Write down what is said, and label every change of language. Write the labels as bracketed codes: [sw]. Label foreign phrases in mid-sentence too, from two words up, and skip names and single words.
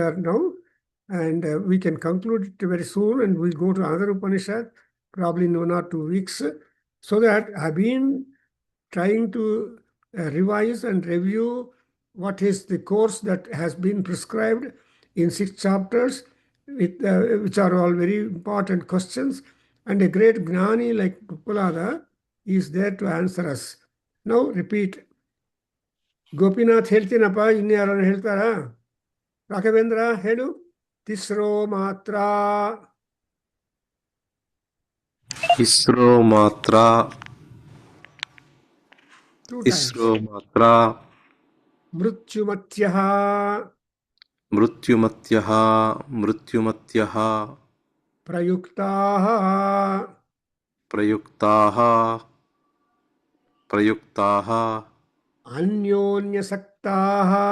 [en] now, and we can conclude it very soon, and we'll go to another Upanishad, probably in 1 or 2 weeks, so that I've been trying to revise and review what is the course that has been prescribed in 6 chapters, which are all very important questions, and a great Gnani like Prahlada is there to answer us. Now repeat. [kn] ಗೋಪಿನಾಥ್ ಹೇಳ್ತೀನಪ್ಪ, ಇನ್ಯಾರನ್ನು ಹೇಳ್ತಾರಾ? ರಾಘವೇಂದ್ರ ಹೇಳು. [sa] ತಿಸ್ರೋ ಮಾತ್ರ. ಇಸ್ರೋ ಮಾತ್ರ. ಇಸ್ರೋ ಮಾತ್ರ. ಮೃತ್ಯುಮತ್ಯಃ. ಮೃತ್ಯುಮತ್ಯಃ. ಮೃತ್ಯುಮತ್ಯಃ. ಪ್ರಯುಕ್ತಾಃ. ಪ್ರಯುಕ್ತಾಃ. ಪ್ರಯುಕ್ತಾಃ. ಅನ್ಯೋನ್ಯಸಕ್ತಾಃ.